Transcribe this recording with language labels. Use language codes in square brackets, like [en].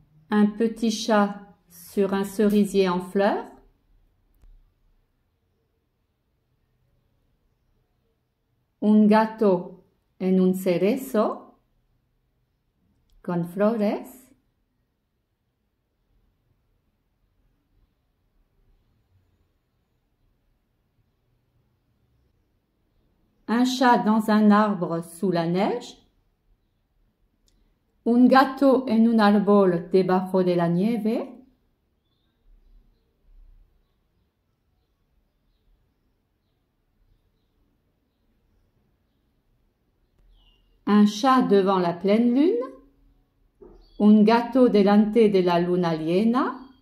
[fr] Un petit chat sur un cerisier en fleurs. [es] Un gato en un cerezo con flores. [fr] Un chat dans un arbre sous la neige. [es] Un gato en un árbol debajo de la nieve. [fr] Un chat devant la pleine lune. [es] Un gato delante de la luna llena.